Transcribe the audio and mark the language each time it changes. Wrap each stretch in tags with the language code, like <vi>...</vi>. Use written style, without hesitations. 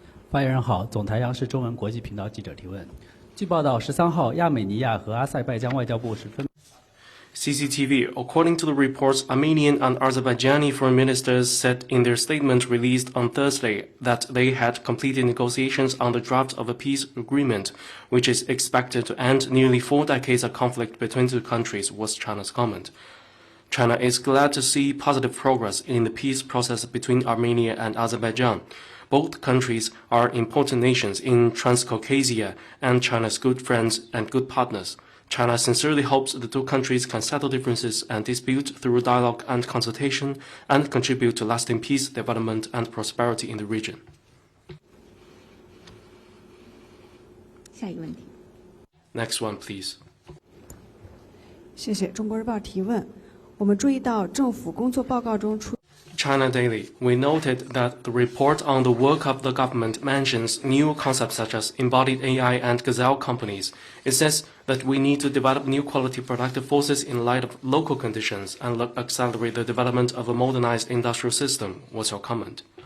<zh>发言人好，总台央视中文国际频道记者提问。据报道，13号，亚美尼亚和阿塞拜疆外交部是分。</zh> <en>CCTV, according to the reports, Armenian and Azerbaijani foreign ministers said in their statement released on Thursday that they had completed negotiations on the draft of a peace agreement, which is expected to end nearly 4 decades of conflict between the two countries, was China's comment. China is glad to see positive progress in the peace process between Armenia and Azerbaijan. Both countries are important nations in Transcaucasia and China's good friends and good partners. China sincerely hopes the two countries can settle differences and disputes through dialogue and consultation and contribute to lasting peace, development, and prosperity in the region.</en> <zh>下一个问题。</zh> <en>Next one, please.</en> <zh>谢谢中国日报提问。我们注意到政府工作报告中出</zh> <en>China Daily, we noted that the report on the work of the government mentions new concepts such as embodied AI and gazelle companies. It says that we need to develop new quality productive forces in light of local conditions and accelerate the development of a modernized industrial system. What's your comment?</en>